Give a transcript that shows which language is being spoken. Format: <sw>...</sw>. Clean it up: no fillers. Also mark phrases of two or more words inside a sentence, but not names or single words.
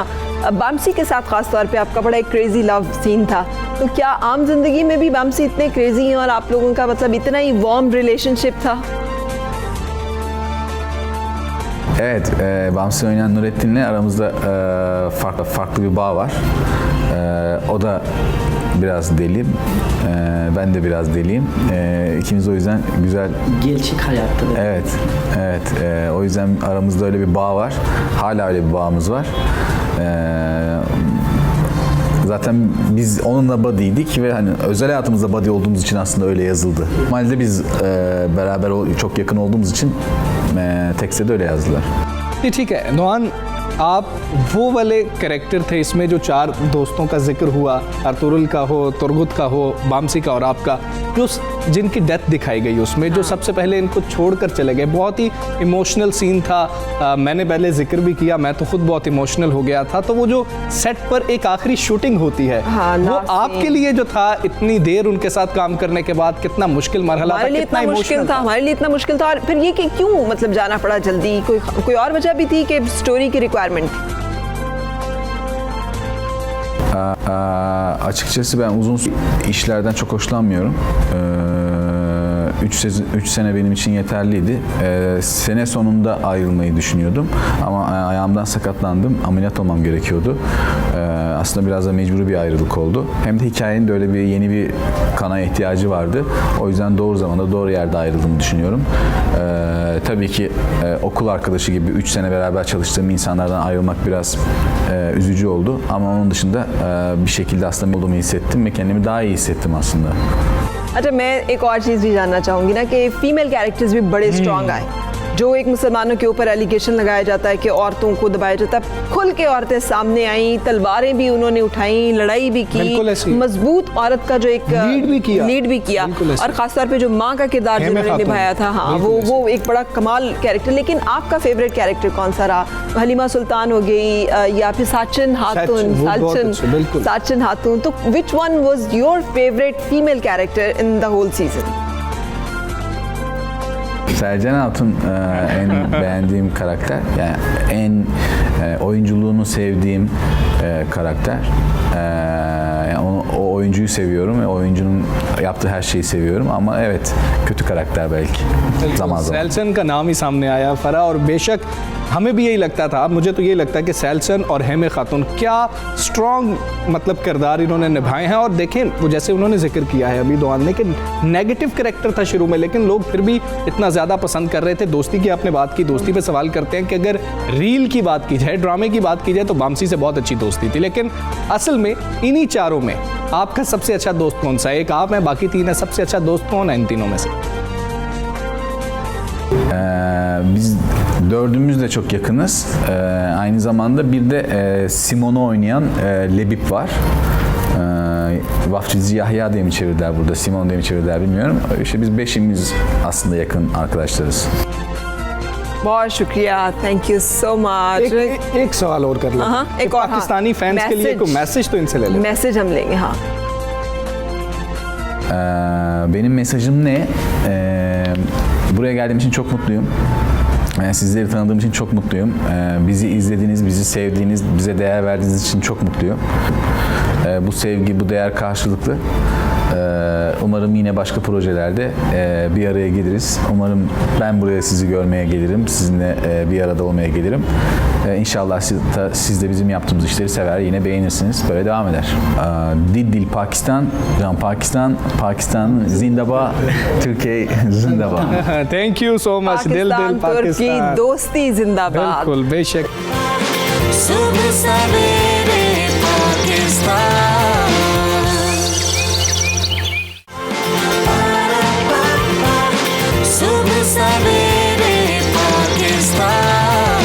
<ur>بامسی کے ساتھ خاص طور پے آپ کا بڑا ایک</ur> <en>crazy love scene</en> <ur>تھا، تو کیا عام زندگی میں بھی بامسی اتنے کریزی ہیں اور آپ لوگوں کا مطلب اتنا ہی</ur> <en>warm relationship</en> <ur>تھا?</ur> <tr>Evet, Bamsi oynayan Nurettin'le aramızda farklı bir bağ var. O da biraz deli, ben de biraz deliyim. İkimiz o yüzden güzel. Gerçek hayatta da. Evet. O yüzden aramızda öyle bir bağ var. Hala öyle bir bağımız var. Zaten biz onunla buddy'ydik ve hani özel hayatımızda buddy olduğumuz için aslında öyle yazıldı. Normalde biz beraber çok yakın olduğumuz için tekste de öyle yazdılar.</tr> <ur>ٹھیک ہے نوہان، آپ وہ والے کیریکٹر تھے اس میں جو چار دوستوں کا ذکر ہوا، ارطغرل کا ہو، ترگت کا ہو، بامسی کا اور آپ کا، جو جن کی ڈیتھ دکھائی گئی اس میں، جو سب سے پہلے ان کو چھوڑ کر چلے گئے. بہت ہی ایموشنل سین تھا. میں نے پہلے ذکر بھی کیا، میں تو خود بہت ایموشنل ہو گیا تھا. تو وہ جو سیٹ پر ایک آخری شوٹنگ ہوتی ہے، وہ آپ کے لیے جو تھا اتنی دیر ان کے ساتھ کام کرنے کے بعد کتنا مشکل مرحلہ تھا، کتنا ایموشنل تھا? ہمارے لیے اتنا مشکل تھا۔ اور پھر یہ کہ کیوں مطلب جانا پڑا جلدی، کوئی اور وجہ بھی تھی کہ اسٹوری کی ریکوائرمنٹ?</ur> <tr>Açıkçası ben uzun işlerden çok hoşlanmıyorum. 3 sene benim için yeterliydi. Sene sonunda ayrılmayı düşünüyordum. Ama ayağımdan sakatlandım. Ameliyat olmam gerekiyordu. Aslında biraz da mecburi bir ayrılık oldu. Hem de hikayenin de öyle bir yeni bir kana ihtiyacı vardı. O yüzden doğru zamanda doğru yerde ayrıldığımı düşünüyorum. Tabii ki okul arkadaşı gibi 3 sene beraber çalıştığım insanlardan ayrılmak biraz üzücü oldu. Ama onun dışında bir şekilde aslında olduğumu hissettim ve kendimi daha iyi hissettim aslında.</tr> <ur>اچھا، میں ایک اور چیز بھی جاننا چاہوں گی نا کہ</ur> <en>female characters</en> <ur>بھی بڑے اسٹرانگ آئے. جو ایک مسلمانوں کے اوپر ایلیگیشن لگایا جاتا ہے کہ عورتوں کو دبایا جاتا ہے، کھل کے عورتیں سامنے آئیں، تلواریں بھی انہوں نے اٹھائی، لڑائی بھی کی، مضبوط عورت کا جو ایک لیڈ بھی کیا اور خاص طور پے جو ماں کا کردار جنہوں نے نبھایا تھا، ہاں وہ ایک بڑا کمال کیریکٹر. لیکن آپ کا فیورٹ کیریکٹر کون سا رہا؟ حلیمہ سلطان ہو گئی یا پھر ساچن ہاتون، تو</ur> <en>which one was your favorite female character in the whole season?</en> <tr>Selcan Hatun en beğendiğim karakter, yani en oyunculuğunu sevdiğim karakter. Yani o oyuncuyu seviyorum ve oyuncunun yaptığı her şeyi seviyorum ama evet, kötü karakter belki zaman zaman.</tr> <ur>سلجان کا نام ہی سامنے آیا فرح، اور بے شک ہمیں بھی یہی لگتا تھا، مجھے تو یہی لگتا ہے کہ سلجان اور ہیمے خاتون کیا اسٹرانگ مطلب کردار انہوں نے نبھائے ہیں. اور دیکھیں، وہ جیسے انہوں نے ذکر کیا ہے ابھی دوآن نے کہ نیگیٹو کیریکٹر تھا شروع میں، لیکن لوگ پھر بھی اتنا زیادہ پسند کر رہے تھے. دوستی کی آپ نے بات کی، دوستی پے سوال کرتے ہیں کہ اگر ریل کی بات کی جائے، ڈرامے کی بات کی جائے، تو بامسی سے بہت اچھی دوستی تھی. لیکن اصل میں انہی چاروں میں آپ کا سب سے اچھا دوست کون سا ہے? ایک آپ ہیں، باقی تین ہے، سب سے اچھا دوست کون ہے ان تینوں میں سے?</ur> <tr>Biz dördümüz de çok yakınız. Aynı zamanda bir de Simon'u oynayan Lebip var. Vaftizi Yahya diye mi çevirdiler burada, Simon diye mi çevirdiler bilmiyorum. İşte biz beşimiz aslında yakın arkadaşlarız.</tr> <ur>بہت شکریہ,</ur> <en>thank you so much.</en> <ur>ایک سوال اور کر لیں, ایک اور پاکستانی فینز کے لیے کوئی میسج تو ان سے لے لیں. میسج ہم لیں گے، ہاں.</ur> <tr>Benim mesajım ne? Buraya geldiğim için çok mutluyum. Sizleri tanıdığım için çok mutluyum. Bizi izlediğiniz, bizi sevdiğiniz, bize değer verdiğiniz için çok mutluyum. Bu sevgi, bu değer karşılıklı. Umarım yine başka projelerde bir araya geliriz. Umarım ben buraya sizi görmeye gelirim. Sizinle bir arada olmaya gelirim. İnşallah siz de bizim yaptığımız işleri sever, yine beğenirsiniz. Böyle devam eder. Dil Pakistan, Can Pakistan, Pakistan Zindabad, Türkiye Zindabad.</tr> <en>thank you so much</en> <ur>دل دل ترکی پاکستان دوستی زندہ باد. بالکل بے شک صبح سویرے پاکستان، صبح سویرے پاکستان.</ur>